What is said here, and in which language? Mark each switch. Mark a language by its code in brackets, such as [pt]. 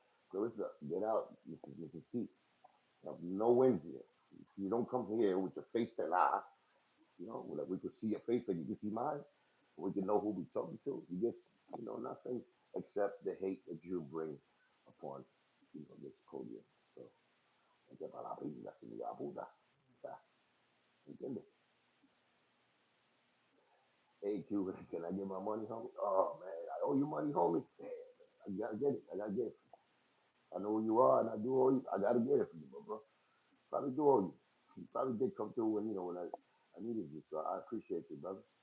[en] Clarissa, get out, Mrs. C. No wins here. You don't come here with your face to lie. Like we could see your face, like you can see mine. We can know who we talking to. You get, nothing except the hate that you bring upon, this podium. [es] So, hay que parar la pinga, sin la puta. O sea, ¿entiendes? [en] Hey, Cuban, can I get my money, homie? Oh, man, I owe you money, homie. Damn, man, I gotta get it. I gotta get it. I know who you are, and I do owe you. I gotta get it for you, bro. Probably do owe you. You probably did come through when, when I needed you. So I appreciate you, brother.